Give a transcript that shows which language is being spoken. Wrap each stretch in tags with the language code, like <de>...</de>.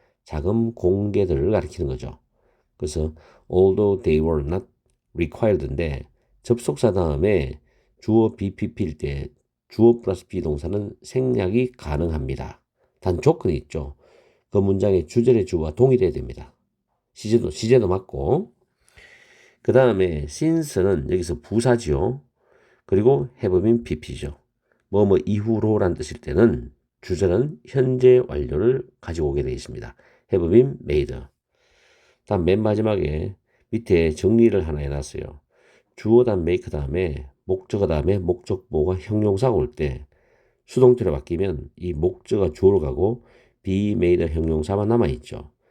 <ko>자금 공개들을 가리키는 거죠. 그래서</ko> <en>although they were not required</en> <ko>인데 접속사 다음에 주어 BPP일 때 주어 플러스 비동사는 생략이 가능합니다. 단 조건이 있죠. 그 문장의 주절의 주어와 동일해야 됩니다. 시제도 맞고 그 다음에 since는 여기서 부사지요. 그리고</ko> <en>have been pp</en> <ko>죠. 뭐뭐 이후로란 뜻일 때는 주절은 현재 완료를 가지고 오게 되어 있습니다.</ko> <en>have been made.</en> <ko>다음 맨 마지막에 밑에 정리를 하나 해놨어요. 주어 다음 make 다음에 목적어 다음에 목적보가 형용사가 올 때 수동태로 바뀌면 이 목적어가 주어로 가고 be made 형용사만 남아있죠.</ko>